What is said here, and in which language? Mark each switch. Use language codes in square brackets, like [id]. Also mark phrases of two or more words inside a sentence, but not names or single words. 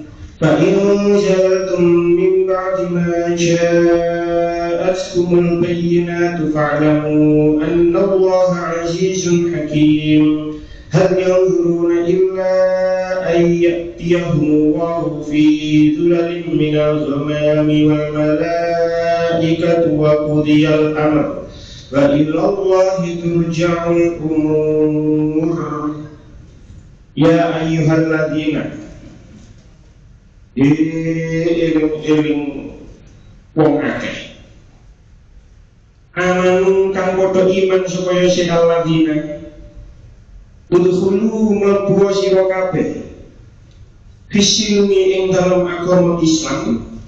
[ar] فإن زللتم من بعد ما جاءتكم البينات فاعلموا أن الله عزيز حكيم. هل ينظرون إلا أن يأتيهم الله في ظلل من الغمام والملائكة وقضي الأمر وإلى الله ترجع الأمور. يا أيها الذين [jv] eling wong akeh amanu kang padha iman supaya sing [ar] الذين ادخلوا [jv] mlebu sira kabeh fisilmi ing dalam agama Islam